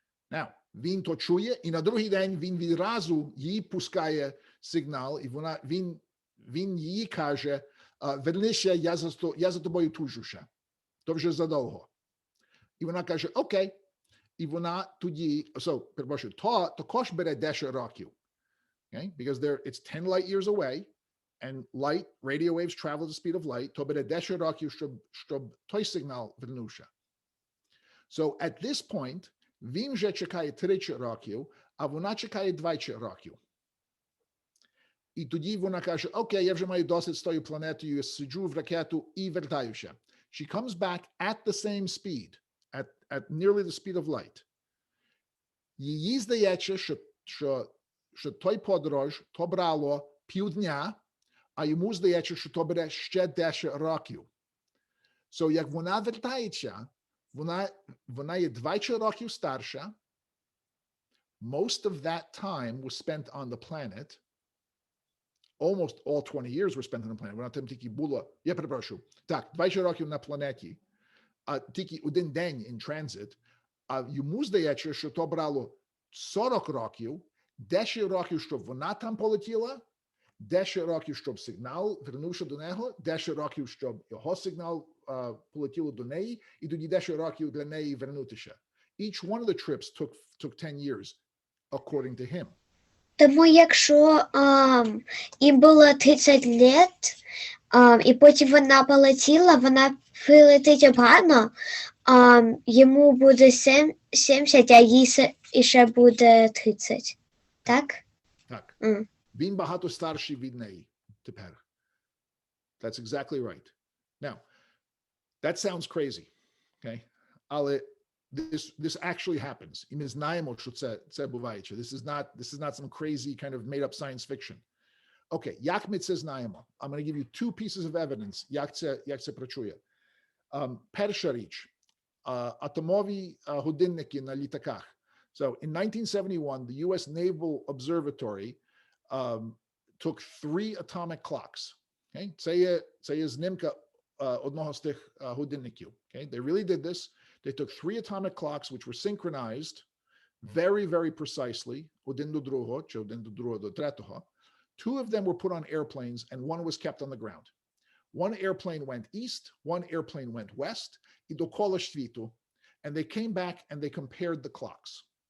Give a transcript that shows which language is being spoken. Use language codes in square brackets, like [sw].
[uk] Now, він то чує, і на другий день він відразу їй пускає сигнал, і він їй каже, вернися, я за тобою тужу ще. То вже задовго. І вона каже, окей. І вона тоді, перепрошую, то також бере 10 років. [en] Okay? Because it's 10 light years away, and light, radio waves travel at the speed of light, [uk] то бере 10 років, щоб той сигнал вернувся. [en] So at this point, [uk] він вже чекає 30 років, а вона чекає 20 років. І тоді вона каже, окей, я вже маю досить з тою планетою, я сиджу в ракету і вертаюся. [en] She comes back at the same speed, at nearly the speed of light. [uk] Їй здається, що той подорож, то брало півдня, а йому здається, що то бере ще 10 років. So, як вона вертається, вона є 20 років старша. [en] Most of that time was spent on the planet. Almost all 20 years were spent on the planet. [uk] Вона там тільки була, я перепрошую, так, 20 років на планеті, а тільки один день [en] in transit, [uk] а йому здається, що то брало 40 років, 10 років, щоб вона там полетіла, 10 років, щоб сигнал вернувся до нього, 10 років, щоб його сигнал полетіло до неї, і тоді 10 років для неї вернутися. [en] Each one of the trips took 10 years, according to him. [uk] Тому якщо їм було 30 лет, і потім вона полетіла, вона прилетить обратно, йому буде 70, а їй ще буде 30. Так? Так. Mm. Він багато старший від неї тепер. [en] That's exactly right. Now, that sounds crazy, okay? Але this actually happens. [uk] І ми знаємо, що це бувається. [en] This is not some crazy kind of made up science fiction. [uk] Okay, як ми це знаємо? [en] I'm going to give you two pieces of evidence, [uk] як це працює. Перша річ, атомові годинники на літаках. [en] So in 1971, the US Naval Observatory took 3 atomic clocks. Okay? [uk] Це є знімка одного з тих годинників. [en] Okay? They really did this. They took 3 atomic clocks, which were synchronized very, very precisely, [uk] один до другого, чи один до другого до третього. [en] 2 of them were put on airplanes, and 1 was kept on the ground. 1 airplane went east, 1 airplane went west, [uk] і довкола світу, [en] and they came back and they compared the clocks.